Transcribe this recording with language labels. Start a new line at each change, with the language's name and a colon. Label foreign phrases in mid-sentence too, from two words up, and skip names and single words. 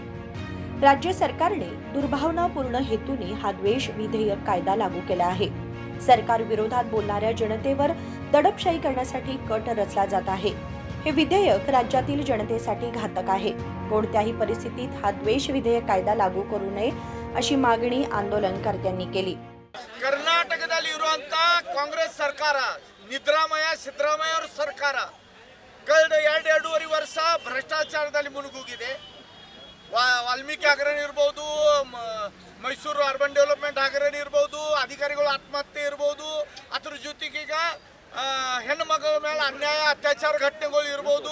Marathi: राज्य सरकारने दुर्भावनापूर्ण हेतूने हा द्वेष विधेयक कायदा लागू केला आहे। सरकार विरोधात बोलणाऱ्या जनतेवर दडपशाही करण्यासाठी कट रचला जात आहे। हे विधेयक राज्यातील जनतेसाठी घातक आहे। कोणत्याही परिस्थितीत हा द्वेष विधेयक कायदा लागू करू नये अशी मागणी आंदोलनकर्त्यांनी केली।
Kannada: ಕರ್ನಾಟಕದಲ್ಲಿರುವಂತ ಕಾಂಗ್ರೆಸ್ ಸರ್ಕಾರ ಸಿದ್ದರಾಮಯ್ಯ ಅವರ ಸರ್ಕಾರ ಕಳೆದ 2.5 ವರ್ಷ ಭ್ರಷ್ಟಾಚಾರದಲ್ಲಿ ಮುಳುಗೋಗಿದೆ। ವಾಲ್ಮೀಕಿ ಹಗರಣ ಇರಬಹುದು, ಮೈಸೂರು ಅರ್ಬನ್ ಡೆವಲಪ್ಮೆಂಟ್ ಹಗರಣ ಇರಬಹುದು, ಅಧಿಕಾರಿಗಳು ಆತ್ಮಹತ್ಯೆ ಇರಬಹುದು, ಅದರ ಜೊತೆಗೆ ಈಗ ಹೆಣ್ಣು ಮಕ್ಕಳ ಮೇಲೆ ಅನ್ಯಾಯ ಅತ್ಯಾಚಾರ ಘಟನೆಗಳು ಇರಬಹುದು।